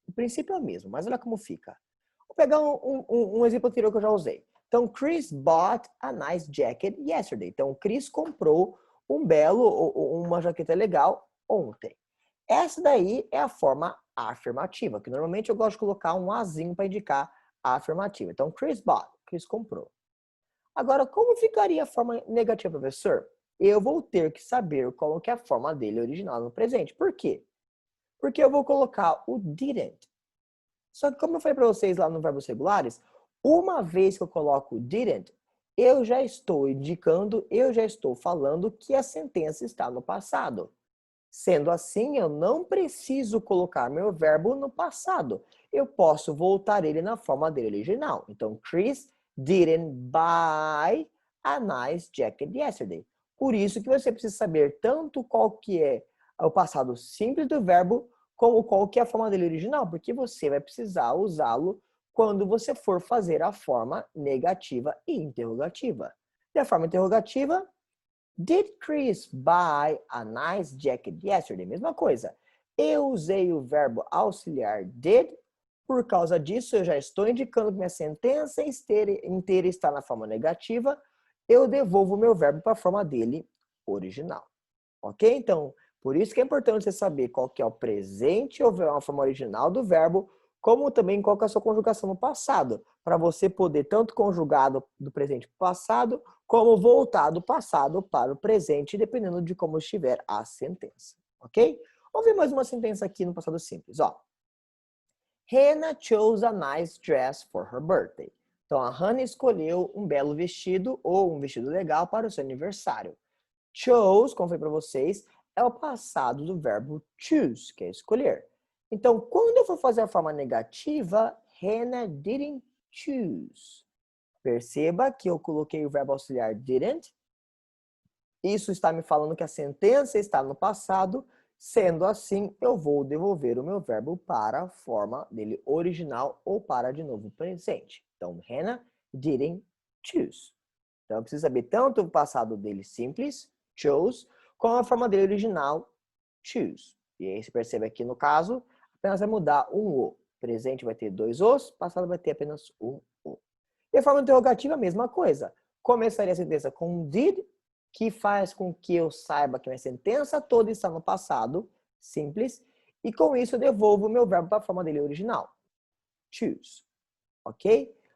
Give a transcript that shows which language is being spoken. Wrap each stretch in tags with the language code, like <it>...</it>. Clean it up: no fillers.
<pt>O princípio é o mesmo, mas olha como fica. Vou pegar um exemplo anterior que eu já usei.</pt> <en>Então, Chris bought a nice jacket yesterday.</en> <pt>Então, Chris comprou uma jaqueta legal ontem. Essa daí é a forma afirmativa, que normalmente eu gosto de colocar um azinho para indicar a afirmativa. Então,</pt> <en>Chris bought,</en> <pt>Chris comprou. Agora, como ficaria a forma negativa, professor? Eu vou ter que saber qual que é a forma dele original no presente. Por quê? Porque eu vou colocar o didn't. Só que como eu falei para vocês lá no verbos regulares, uma vez que eu coloco o didn't, eu já estou indicando, eu já estou falando que a sentença está no passado. Sendo assim, eu não preciso colocar meu verbo no passado. Eu posso voltar ele na forma dele original.</pt> <en>Então, Chris didn't buy a nice jacket yesterday.</en> <pt>Por isso que você precisa saber tanto qual que é o passado simples do verbo, como qual que é a forma dele original, porque você vai precisar usá-lo quando você for fazer a forma negativa e interrogativa. E a forma interrogativa,</pt> <en>did Chris buy a nice jacket yesterday?</en> <pt>Mesma coisa. Eu usei o verbo auxiliar did. Por causa disso, eu já estou indicando que minha sentença inteira está na forma negativa. Eu devolvo o meu verbo para a forma dele original. Ok? Então, por isso que é importante você saber qual que é o presente ou a forma original do verbo, como também qual que é a sua conjugação no passado, para você poder tanto conjugar do presente para o passado, como voltar do passado para o presente, dependendo de como estiver a sentença. Ok? Vamos ver mais uma sentença aqui no passado simples. Ó.</pt> <en>Hannah chose a nice dress for her birthday.</en> <pt>Então, a Hannah escolheu um belo vestido ou um vestido legal para o seu aniversário. Chose, como foi para vocês, é o passado do verbo choose, que é escolher. Então, quando eu for fazer a forma negativa,</pt> <en>Hannah didn't choose.</en> <pt>Perceba que eu coloquei o verbo auxiliar didn't. Isso está me falando que a sentença está no passado. Sendo assim, eu vou devolver o meu verbo para a forma dele original ou para, de novo, o presente.</pt> <en>Então, Hannah didn't choose.</en> <pt>Então, eu preciso saber tanto o passado dele simples, chose, como a forma dele original, choose. E aí você percebe aqui no caso, apenas vai mudar um O. Presente vai ter dois Os, passado vai ter apenas um O. E a forma interrogativa, a mesma coisa. Começaria a sentença com did, que faz com que eu saiba que minha sentença toda está no passado, simples, e com isso eu devolvo o meu verbo para a forma dele original, choose. Ok?</pt>